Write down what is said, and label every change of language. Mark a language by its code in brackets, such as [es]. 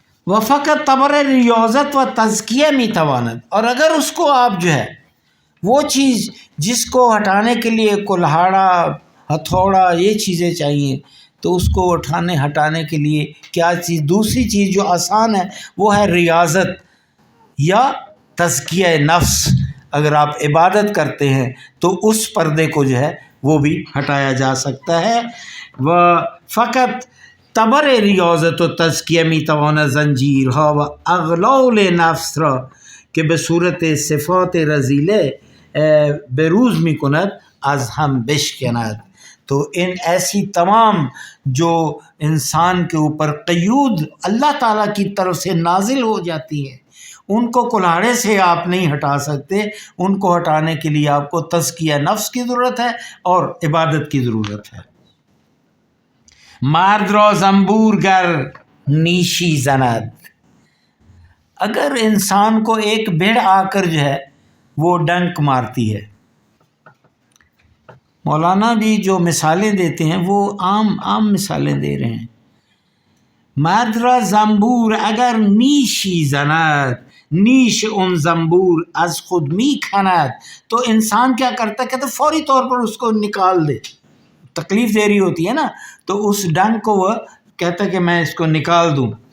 [ur] وہ [fa] فقط تبر ریاضت و تزکیہ می تواند، [ur] اور اگر اس کو آپ جو ہے وہ چیز جس کو ہٹانے کے لیے کلہاڑا، ہتھوڑا، یہ چیزیں چاہیے، تو اس کو ہٹانے کے لیے کیا چیز، دوسری چیز جو آسان ہے وہ ہے ریاضت یا تزکیہ نفس. اگر آپ عبادت کرتے ہیں تو اس پردے کو جو ہے وہ بھی ہٹایا جا سکتا ہے. [fa] وہ فقط تبر ریاضت و تزکیہ می تواند زنجیر ها و اغلال نفس را که به صورت صفات رذیله بروز می کند از هم بشکند. [ur] تو ان ایسی تمام جو انسان کے اوپر قیود اللہ تعالیٰ کی طرف سے نازل ہو جاتی ہیں ان کو کلاڑے سے آپ نہیں ہٹا سکتے. ان کو ہٹانے کے لیے آپ کو تزکیہ نفس کی ضرورت ہے اور عبادت کی ضرورت ہے. [fa] مرد را زنبور گر نیشی زند، [ur] اگر انسان کو ایک بھیڑ آ کر جو ہے وہ ڈنک مارتی ہے. مولانا بھی جو مثالیں دیتے ہیں وہ عام مثالیں دے رہے ہیں. [fa] مرد را زنبور اگر نیشی زند، نیش ان زنبور از خود می کند، [ur] تو انسان کیا کرتا ہے، کہتے فوری طور پر اس کو نکال دے. تکلیف دے رہی ہوتی ہے نا، تو اس ڈنک کو وہ کہتا ہے کہ میں اس کو نکال دوں.